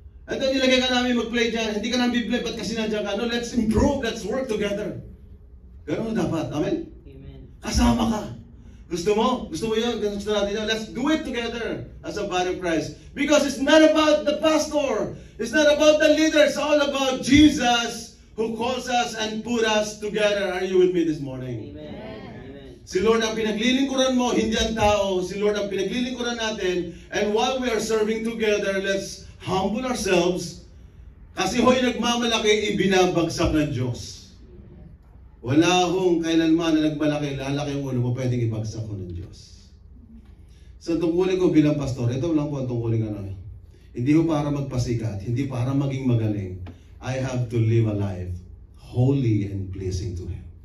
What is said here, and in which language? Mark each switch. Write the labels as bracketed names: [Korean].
[Filipino] And then nilagay ka namin mag-play dyan. Hindi ka namin bi-play, ba't kasi nandiyan ka? [English] No, let's improve. Let's work together. [Filipino] Ganun dapat. Amen? Amen. Kasama ka. Gusto mo? Gusto mo yun? Gusto natin yun? [English] Let's do it together as a body of Christ. Because it's not about the pastor. It's not about the leader. It's all about Jesus who calls us and put us together. Are you with me this morning? Amen. [Filipino] Si Lord ang pinaglilingkuran mo, hindi ang tao. Si Lord ang pinaglilingkuran natin. And while we are serving together, let's humble ourselves. Kasi ho'y nagmamalaki, ibinabagsak ng Diyos. Wala akong kailanman na nagmalaki, lalaki ang ulo mo, pwedeng ibagsak ko ng Diyos. Sa tungkulin ko bilang pastor, ito lang po ang tungkulin ko. Hindi ko para magpasikat, hindi para maging magaling. [English] I have to live a life holy and pleasing to Him.